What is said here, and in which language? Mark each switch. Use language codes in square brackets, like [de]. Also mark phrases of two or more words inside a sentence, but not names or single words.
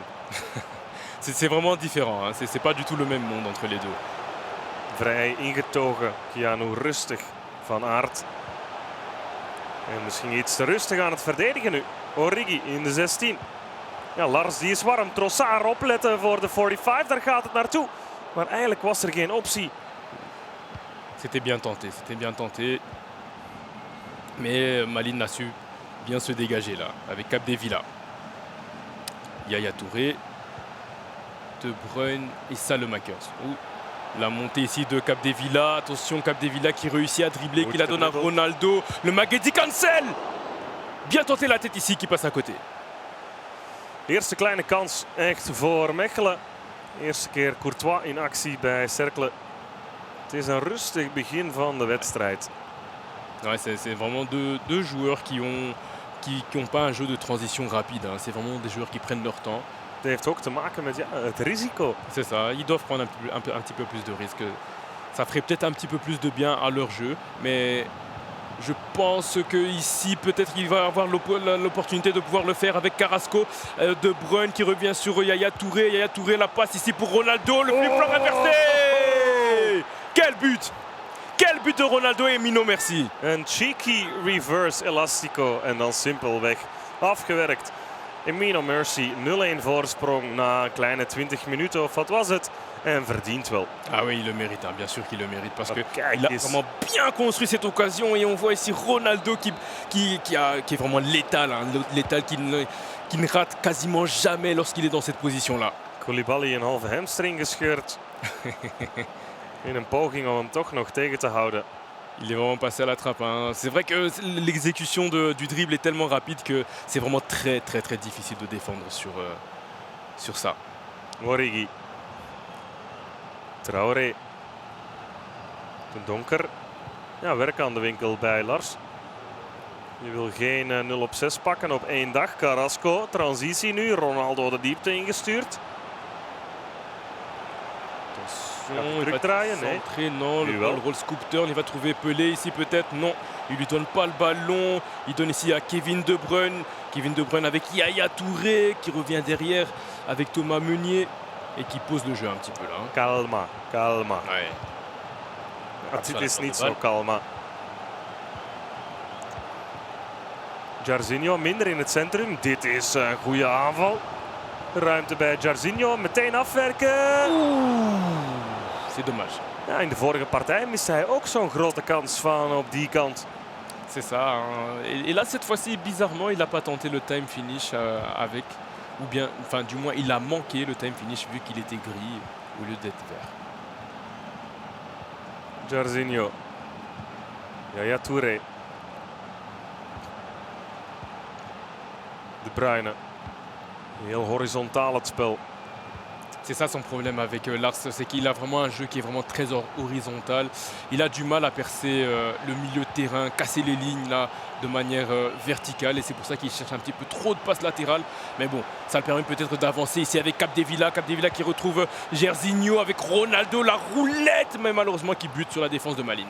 [fr] C'est vraiment différent. Hein. C'est pas du tout le même monde entre les deux. [nl] Vrij ingetogen, Keanu rustig van aard. En misschien iets te rustig aan het verdedigen nu. Origi in de 16. Ja, Lars die is warm. Trossard opletten voor de 45. Daar gaat het naartoe. Maar eigenlijk was er geen optie. [fr] C'était bien tenté. Mais Malines a su bien se dégager là, avec Capdevila. Yaya Touré, De Bruyne et Salemakers. La montée ici de Capdevila. Attention, Capdevila qui réussit à dribbler, qui la donne à Ronaldo. Le Maguedi cancel. Bien tenté la tête ici, qui passe à côté. [nl] Eerste kleine kans echt voor Mechelen. Eerste keer Courtois in actie bij Cercle. Het is een rustig begin van de wedstrijd. [fr] Ouais, c'est vraiment deux joueurs qui ont pas un jeu de transition rapide. Hein. C'est vraiment des joueurs qui prennent leur temps. [nl] Het heeft ook te maken met het risico. [fr] C'est ça, ils doivent prendre un petit peu plus de risques. Ça ferait peut-être un petit peu plus de bien à leur jeu, mais je pense qu'ici, peut-être qu'il va avoir l'opportunité de pouvoir le faire avec Carrasco. De Bruyne qui revient sur Yaya Touré. Yaya Touré, la passe ici pour Ronaldo. Le flip-flop inversé. Quel but! Quel but de Ronaldo et Mino, merci. [nl] Een [en] cheeky reverse [nl] elastico en dan simpelweg afgewerkt. Emino Mercy 0-1 voorsprong na een kleine 20 minuten of wat was het. En verdient wel. [fr] Ah oui, il le mérite, hein, bien sûr qu'il le mérite parce qu'il [nl] kijk [fr] a [nl] eens. [fr] vraiment bien construit cette occasion et on voit ici Ronaldo qui est vraiment létal, hein, létal qui ne rate quasiment jamais lorsqu'il est dans cette position-là. [nl] Koulibaly een halve hamstring gescheurd. In een poging om hem toch nog tegen te houden. [fr] Il est vraiment passé à la trappe, hein. C'est vrai que l'exécution du dribble est tellement rapide que c'est vraiment très très très difficile de défendre sur ça. Origi. Traoré. [nl] Te donker. Ja, werk aan de winkel bij Lars. Je wil geen 0 op 6 pakken op één dag. Carrasco, transitie nu. Ronaldo de diepte ingestuurd. [fr] Il va centrer, non, le rôle sculpteur, il va trouver Pelé ici peut-être, non, il lui donne pas le ballon, il donne ici à Kevin De Bruyne avec Yaya Touré qui revient derrière avec Thomas Meunier et qui pose le jeu un petit peu là. Hein. Calma, calma. Ouais. [nl] Het is niet zo calma. Jairzinho minder in het centrum, dit is een goede aanval. Ruimte bij Jairzinho, meteen afwerken. [fr] C'est dommage. [nl] Ja, in de vorige partij miste hij ook zo'n grote kans van op die kant. [fr] C'est ça. Hein. Et là, cette fois-ci, bizarrement, il n'a pas tenté le [en] time finish [fr] avec. Ou bien, enfin, du moins, il a manqué le [en] time finish [fr] vu qu'il était gris au lieu d'être vert. Jairzinho. Yaya Touré. De Bruyne. [nl] Heel horizontaal het spel. [fr] C'est ça son problème avec Lars, c'est qu'il a vraiment un jeu qui est vraiment très horizontal. Il a du mal à percer le milieu de terrain, casser les lignes là de manière verticale et c'est pour ça qu'il cherche un petit peu trop de passes latérales. Mais bon, ça le permet peut-être d'avancer ici avec Capdevila qui retrouve Jairzinho avec Ronaldo, la roulette, mais malheureusement qui bute sur la défense de Malines.